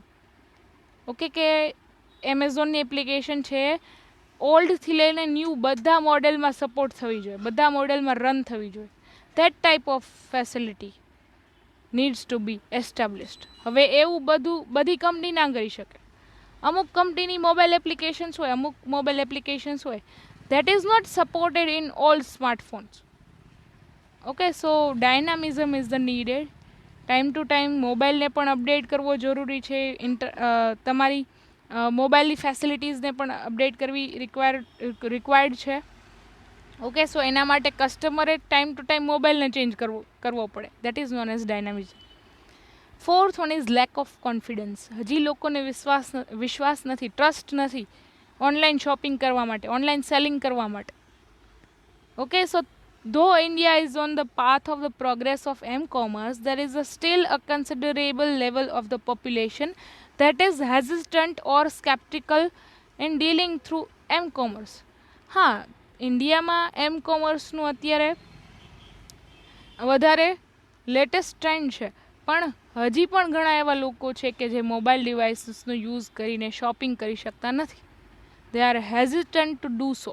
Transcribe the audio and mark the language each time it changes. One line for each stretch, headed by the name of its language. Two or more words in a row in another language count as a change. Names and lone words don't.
Gujarati: ઓકે, કે એમેઝોનની એપ્લિકેશન છે ઓલ્ડથી લઈને ન્યૂ બધા મોડેલમાં સપોર્ટ થવી જોઈએ, બધા મોડેલમાં રન થવી જોઈએ.
English: that type of facility needs to be established.
Gujarati: હવે એવું બધી કંપની ના કરી શકે. અમુક કંપનીની
English: mobile applications
Gujarati: હોય, અમુક
English: mobile applications
Gujarati: હોય
English: that is not supported in all smartphones. Okay, so dynamism is the needed. time to time
Gujarati: મોબાઈલને પણ અપડેટ કરવો જરૂરી છે. તમારી મોબાઈલની ફેસિલિટીઝને પણ અપડેટ કરવી રિક્વાયર્ડ છે.
English: okay, so
Gujarati: એના માટે કસ્ટમરે
English: time to time
Gujarati: મોબાઈલને ચેન્જ કરવો પડે.
English: that is known as dynamism. fourth one is lack of confidence.
Gujarati: હજી લોકોને વિશ્વાસ નથી, ટ્રસ્ટ નથી
English: online shopping
Gujarati: કરવા માટે,
English: online selling
Gujarati: કરવા માટે.
English: okay, so though India is on the path of the progress of m-commerce, there is still a considerable level of the population that is hesitant or skeptical in dealing through m-commerce.
Gujarati: હા, ઇન્ડિયામાં m-commerceનું અત્યારે વધારે
English: latest trend
Gujarati: છે, પણ હજી પણ ઘણા એવા લોકો છે કે જે
English: mobile devices
Gujarati: યુઝ કરીને શોપિંગ કરી શકતા નથી.
English: they are hesitant to do so.